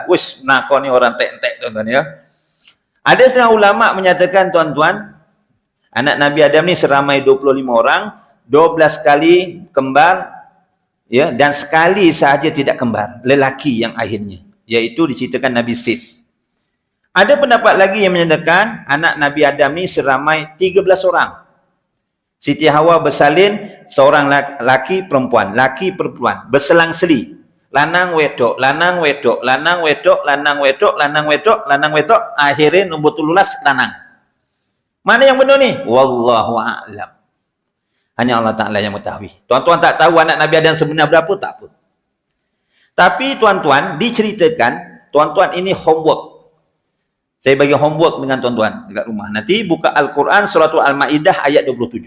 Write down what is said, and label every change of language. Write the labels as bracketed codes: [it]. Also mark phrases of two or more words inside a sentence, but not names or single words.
[ms] Wish, nak kau ni orang tek-tek tuan-tuan ya. Ada setengah ulama menyatakan tuan-tuan, anak Nabi Adam ni seramai 25 orang, 12 kali kembar, ya, dan sekali sahaja tidak kembar, lelaki yang akhirnya, iaitu diceritakan Nabi Sis. Ada pendapat lagi yang menyatakan anak Nabi Adam ni seramai 13 orang. Siti Hawa bersalin seorang laki perempuan, laki perempuan, berselang-seli. [jv] Lanang wedok, lanang wedok, lanang wedok, lanang wedok, lanang wedok, lanang wedok, [ms] akhirnya nombor 13 lanang. Mana yang benar ni? [ar] والله أعلم. [ms] Hanya Allah Ta'ala yang mengetahui. Tuan-tuan tak tahu anak Nabi Adam sebenar berapa, tak apa. Tapi tuan-tuan diceritakan, tuan-tuan ini homework. Saya bagi homework dengan tuan-tuan dekat rumah. Nanti buka Al-Quran surah Al-Ma'idah ayat 27.